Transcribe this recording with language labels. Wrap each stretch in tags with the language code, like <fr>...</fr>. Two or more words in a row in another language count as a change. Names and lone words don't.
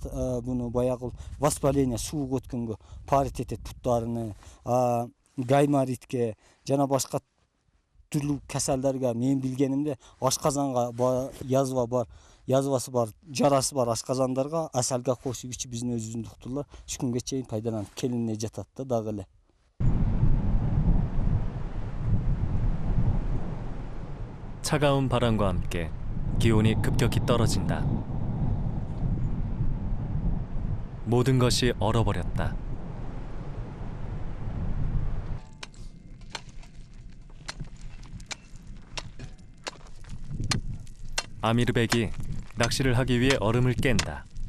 <ky>Буну баягы воспаление, суук өткөнгө парит этет путтарыны, гайморитке жана башка түрлүү касалдарга. Мен билгенимде ашказанга язвасы бар, жарасы бар ашказандарга асалга кошуп ичип биздин өзүбүздүн доктурлар ушу күнгө чейин пайдаланып келине жатат да дагы эле.</ky> <ko>차가운 바람과 함께 기온이 급격히 떨어진다. 모든 것이 얼어버렸다. 아미르백이 낚시를 하기 위해 얼음을 깬다.</ko>